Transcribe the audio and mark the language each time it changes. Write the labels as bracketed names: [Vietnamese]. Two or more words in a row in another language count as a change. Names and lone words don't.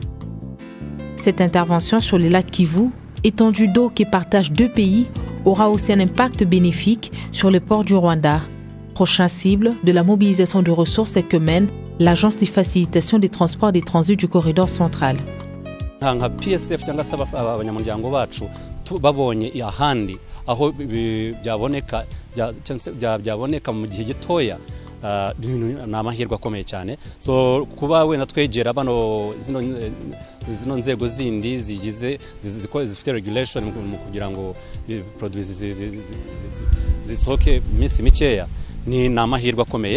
[French] Cette intervention sur les lacs Kivu, étendue d'eau qui partage 2 pays, aura aussi un impact bénéfique sur le port du Rwanda. Prochain cible de la mobilisation de ressources que mène l'Agence de facilitation des transports et des transits du corridor central. [Kinyarwanda] nka PSF cyangwa se abanyamuryango bacu babonye ahandi aho byaboneka mu gihe gitoya ni amahirwe akomeye cyane. So kuba wenda twegera bano zino nzego zindi zigize zifite regulation mu kugira ngo produce zisohoke iminsi mikeya ni amahirwe akomeye.